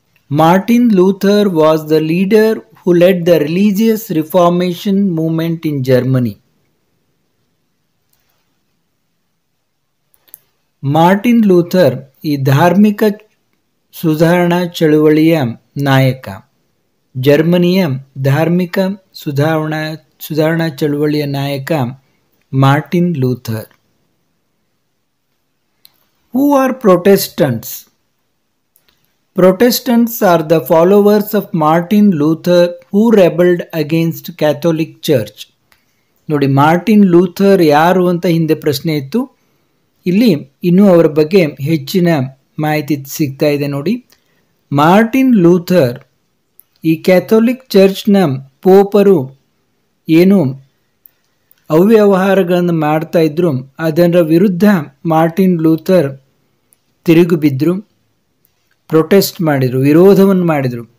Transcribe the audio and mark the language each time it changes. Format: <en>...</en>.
<en>Martin Luther was the leader who led the religious Reformation movement in Germany.</en> <kn>Martin Luther ಈ ಧಾರ್ಮಿಕ ಸುಧಾರಣಾ ಚಳುವಳಿಯ ನಾಯಕ. ಜರ್ಮನಿಯ ಧಾರ್ಮಿಕ ಸುಧಾರಣಾ ಚಳುವಳಿಯ ನಾಯಕ Martin Luther.</kn> <en>Who are Protestants? Protestants are the followers of Martin Luther who rebelled against Catholic Church.</en> <kn>ನೋಡಿ, ಮಾರ್ಟಿನ್ ಲೂಥರ್ ಯಾರು ಅಂತ ಹಿಂದೆ ಪ್ರಶ್ನೆ ಇತ್ತು. ಇಲ್ಲಿ ಇನ್ನೂ ಅವರ ಬಗ್ಗೆ ಹೆಚ್ಚಿನ ಮಾಹಿತಿ ಸಿಗ್ತಾ ಇದೆ ನೋಡಿ. ಮಾರ್ಟಿನ್ ಲೂಥರ್ ಈ ಕ್ಯಾಥೋಲಿಕ್ ಚರ್ಚ್ನ ಪೋಪರು ಏನು ಅವ್ಯವಹಾರಗಳನ್ನು ಮಾಡ್ತಾ ಇದ್ರು ಅದರ ವಿರುದ್ಧ ಮಾರ್ಟಿನ್ ಲೂಥರ್ ತಿರುಗಿ ಬಿದ್ದರು, ಪ್ರೊಟೆಸ್ಟ್ ಮಾಡಿದರು, ವಿರೋಧವನ್ನು ಮಾಡಿದರು.</kn>